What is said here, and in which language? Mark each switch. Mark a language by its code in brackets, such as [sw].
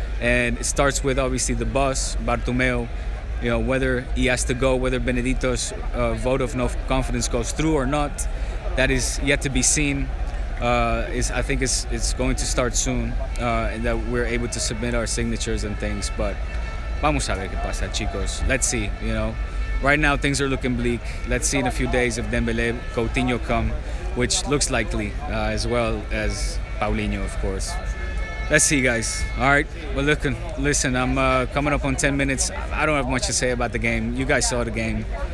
[en] And it starts with, obviously, the boss, Bartomeu. Whether he has to go, whether Benedito's vote of no confidence goes through or not, that is yet to be seen. I think it's going to start soon, and that we're able to submit our signatures and things. [es] But vamos a ver qué pasa, chicos. [en] Let's see. Right now things are looking bleak. Let's see in a few days if Dembélé, Coutinho come, which looks likely, as well as Paulinho, of course. Let's see, guys. All right. Well, listen, I'm coming up on 10 minutes. I don't have much to say about the game. You guys saw the game.